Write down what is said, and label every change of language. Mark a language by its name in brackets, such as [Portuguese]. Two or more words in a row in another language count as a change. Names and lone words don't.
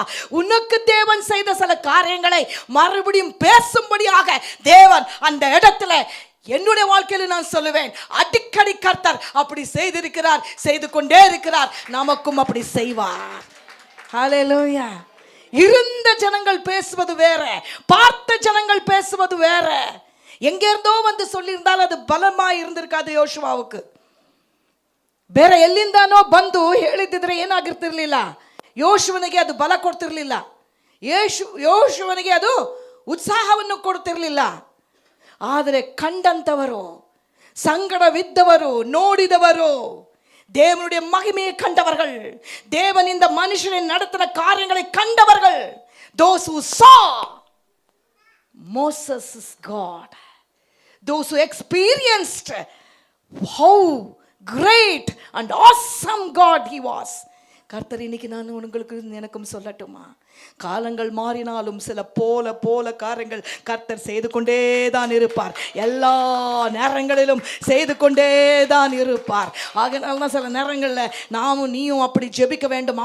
[Tamil] உனக்கு தேவன் செய்த சில காரியங்களை மறுபடியும் பேசும்படியாக தேவன் அந்த இடத்துல, என்னுடைய வாழ்க்கையில் நான் சொல்லுவேன், அடிக்கடி கர்த்தர் அப்படி செய்திருக்கிறார், செய்து கொண்டே இருக்கிறார். நமக்கும் அப்படி செய்வார். ஹல்லேலூயா. இருந்த ஜனங்கள் பேசுவது வேற, பார்த்த ஜனங்கள் பேசுவது வேற. எங்கிருந்தோ வந்து சொல்லியிருந்தால் அது பலமாய் இருந்திருக்காது யோசுவாவுக்கு. [Kannada] ಬೇರೆ ಎಲ್ಲಿಂದಾನೋ ಬಂದು ಹೇಳಿದ್ರೆ ಏನಾಗಿರ್ತಿರ್ಲಿಲ್ಲ, ಯೋಶುವನಿಗೆ ಅದು ಬಲ ಕೊಡ್ತಿರ್ಲಿಲ್ಲ, ಯೋಶುವನಿಗೆ ಅದು ಉತ್ಸಾಹವನ್ನು ಕೊಡ್ತಿರ್ಲಿಲ್ಲ. ಆದರೆ ಕಂಡಂತವರು, ಸಂಗಡವಿದ್ದವರು, ನೋಡಿದವರು, [Tamil] தேவனுடைய மகிமையை கண்டவர்கள், தேவன் இந்த மனுஷனை நடத்தின காரியங்களை கண்டவர்கள், [English] those who saw Moses' God, those who experienced how great and awesome God he was. [Tamil] கர்த்தர் இன்னைக்கு நான் உங்களுக்கு எனக்கும் சொல்லட்டுமா, காலங்கள் மாறினாலும் சில போல காரியங்கள் கர்த்தர் செய்து கொண்டே தான் இருப்பார். எல்லா நேரங்களிலும் செய்து கொண்டே தான் இருப்பார். ஆகையால் தான் சில நேரங்களில் நாமும் நீயும் அப்படி ஜெபிக்க வேண்டும்.